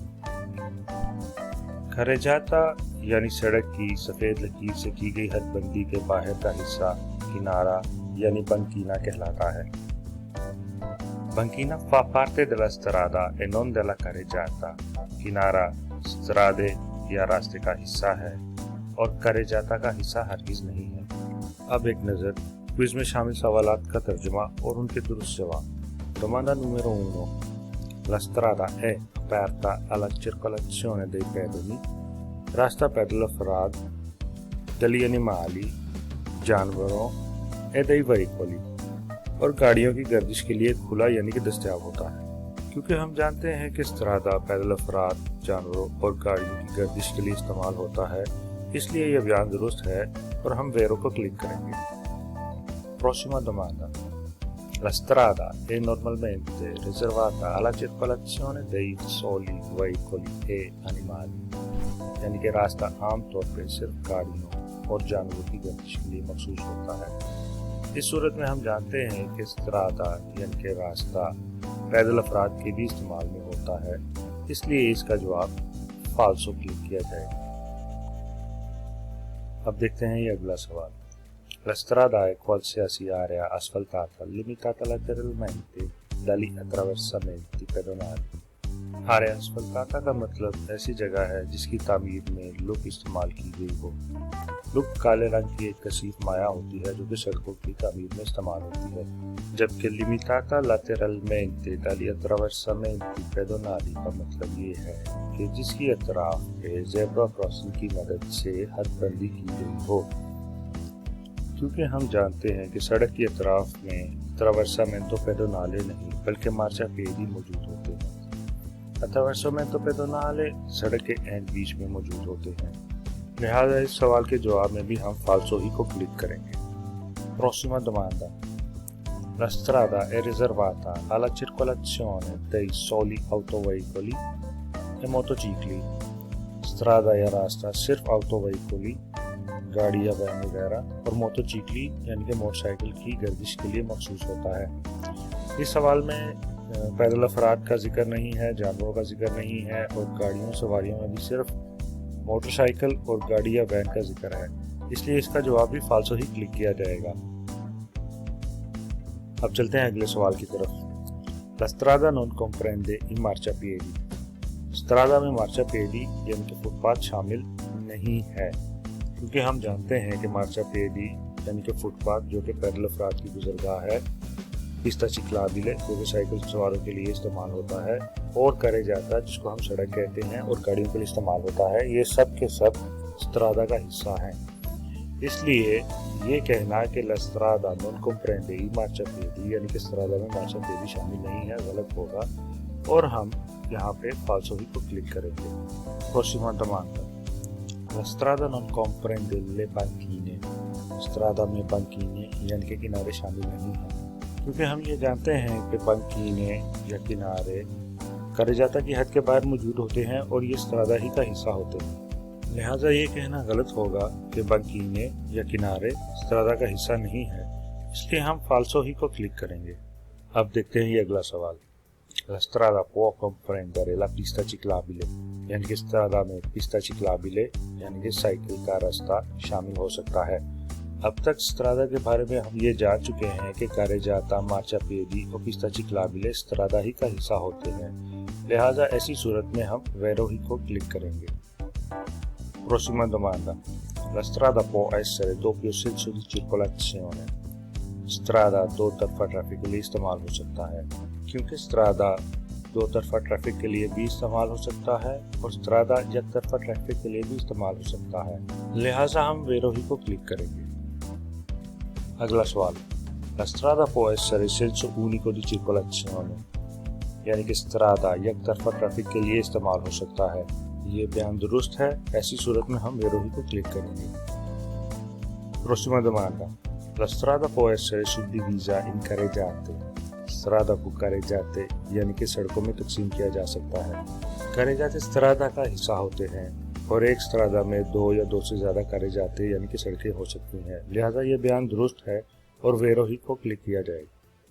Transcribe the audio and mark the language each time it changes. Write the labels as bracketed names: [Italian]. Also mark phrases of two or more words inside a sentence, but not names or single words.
[Urdu] کاریجاتا یعنی سڑک کی سفید لکیر سے کی گئی حد بندی کے باہر کا حصہ کنارہ یعنی بانکینا کہلاتا ہے. [Italian] banchina fa parte della strada e non della carreggiata। [Urdu] کنارہ اسٹرادے یا راستے کا حصہ ہے اور کاریجاتا کا حصہ ہرگز نہیں ہے. اب ایک نظر کوئز میں شامل سوالات کا ترجمہ اور ان کے درست جواب. [Italian] Domanda numero 1: La strada è aperta alla circolazione dei pedoni। [Urdu] راستہ پیدل افراد, [Italian] degli animali [Urdu] जानवरों, [Italian] e dei veicoli [Urdu] اور گاڑیوں کی گردش کے لیے کھلا یعنی کہ دستیاب ہوتا ہے. کیونکہ ہم جانتے ہیں کہ اسٹرادا پیدل افراد، جانوروں اور گاڑیوں کی گردش کے لیے استعمال ہوتا ہے، اس لیے یہ بیان درست ہے اور ہم ویرو کو کلک کریں گے. [Italian] Prossima domanda: La strada è normalmente riservata alla circolazione dei soli veicoli e animali। [Urdu] یعنی کہ راستہ عام طور پر صرف گاڑیوں اور جانوروں کی گردش کے لیے مخصوص ہوتا ہے. اس صورت میں ہم جانتے ہیں کہ اسٹرادا یعنی کہ راستہ پیدل افراد کے بھی استعمال میں ہوتا ہے، اس لیے اس کا جواب فالسو کلک کیا جائے گا. اب دیکھتے ہیں یہ اگلا سوال. [Italian] La strada è qualsiasi area asfaltata limitata lateralmente dagli attraversamenti pedonali। area asfaltata [Urdu] کا مطلب ایسی جگہ ہے جس کی تعمیر میں لک استعمال کی گئی ہو لک کالے رنگ کی ایک کثیف مایہ ہوتی ہے جو کہ سڑکوں کی تعمیر میں استعمال ہوتی ہے، جبکہ [Italian] limitata lateralmente dagli attraversamenti pedonali [Urdu] کا مطلب یہ ہے کہ جس کی اطراف پہ [English] zebra crossing [Urdu] کی مدد سے حد بندی کی گئی ہو. کیونکہ ہم جانتے ہیں کہ سڑک کی اطراف میں [Italian] attraversamento pedonale [Urdu] نہیں بلکہ مارچاپیئدی موجود ہوتے ہیں. [Italian] attraversamento pedonale [Urdu] سڑک کے اینڈ بیچ میں موجود ہوتے ہیں، لہٰذا اس سوال کے جواب میں بھی ہم فالسو ہی کو کلک کریں گے. [Italian] Prossima domanda. La strada è riservata alla circolazione dei soli autoveicoli e motocicli. [Urdu] اسٹرادا یا راستہ صرف آؤتوویکولی، گاڑی یا وین وغیرہ اور موتوچیکلی یعنی کہ موٹر سائیکل کی گردش کے لیے مخصوص ہوتا ہے. اس سوال میں پیدل افراد کا ذکر نہیں ہے، جانوروں کا ذکر نہیں ہے اور گاڑیوں سواریوں میں بھی صرف موٹر سائیکل اور گاڑی یا وین کا ذکر ہے، اس لیے اس کا جواب بھی فالسو ہی کلک کیا جائے گا. اب چلتے ہیں اگلے سوال کی طرف. [Italian] La strada non comprende i marciapiedi. [Urdu] اسٹرادا میں مارچاپیئدی یعنی کہ فٹ پاتھ شامل نہیں ہے، کیونکہ ہم جانتے ہیں کہ مارچاپیئدی یعنی کہ فٹ پاتھ جو کہ پیدل افراد کی گزرگاہ ہے, [Italian] pista ciclabile [Urdu] جو کہ سائیکل سواروں کے لیے استعمال ہوتا ہے، اور کاریجاتا جس کو ہم سڑک کہتے ہیں اور گاڑیوں کے لیے استعمال ہوتا ہے، یہ سب کے سب اسٹرادا کا حصہ ہیں. اس لیے یہ کہنا کہ [Italian] la strada non comprende i marciapiedi [Urdu] یعنی کہ اسٹرادا میں مارچاپیئدی شامل نہیں ہے غلط ہوگا اور ہم یہاں پہ فالسو ہی کو کلک کریں گے. [Italian] Prossima domanda. La strada non comprende le banchine. [Urdu] اسٹرادا میں بانکینے یعنی کہ کنارے شامل نہیں ہے، کیونکہ ہم یہ جانتے ہیں کہ بانکینے یا کنارے کاریجاتا کی حد کے باہر موجود ہوتے ہیں اور یہ اسٹرادا ہی کا حصہ ہوتے ہیں और ये स्ट्रादा ही का हिस्सा होते हैं। لہٰذا یہ کہنا غلط ہوگا کہ بانکینے یا کنارے اسٹرادا کا حصہ نہیں ہے، اس لیے ہم فالسو ہی کو کلک کریں گے. اب دیکھتے ہیں یہ اگلا سوال. [Italian] La strada può comprendere la pista ciclabile, [Urdu] یعنی کہ اسٹرادا میں [Italian] pista ciclabile [Urdu] یعنی کہ سائیکل کا راستہ شامل ہو سکتا ہے. اب تک اسٹرادا کے بارے میں ہم یہ جان چکے ہیں کہ کاریجاتا، مارچاپیئدی اور [Italian] pista ciclabile [Urdu] اسٹرادا ہی کا حصہ ہوتے ہیں، لہٰذا ایسی صورت میں ہم ویرو ہی کو کلک کریں گے. [Italian] Prossima domanda. La strada può essere doppio senso di circolazione. [Urdu] اسٹرادا دو طرفہ ٹریفک کے لیے استعمال ہو سکتا ہے، کیونکہ اسٹرادا دو طرفہ ٹریفک کے لیے بھی استعمال ہو سکتا ہے اور اسٹرادا ایک طرفہ ٹریفک کے لیے بھی استعمال ہو سکتا ہے، لہٰذا ہم ویرو ہی کو کلک کریں گے. اگلا سوال. [Italian] La strada può essere senso unico di circolazione, [Urdu] یعنی کہ اسٹرادا ایک طرفہ ٹریفک کے لیے استعمال ہو سکتا ہے. یہ بیان درست ہے، ایسی صورت میں ہم ویرو ہی کو کلک کریں گے. [Italian] Prossima domanda. La strada può essere suddivisa in carreggiate. [Urdu] اسٹرادا کو کاریجاتے یعنی کہ سڑکوں میں تقسیم کیا جا سکتا ہے. کاریجاتے اسٹرادا کا حصہ ہوتے ہیں اور ایک اسٹرادا میں دو یا دو سے زیادہ کاریجاتے یعنی کہ سڑکیں ہو سکتی ہیں، لہٰذا یہ بیان درست ہے اور ویرو ہی کو کلک کیا جائے گا.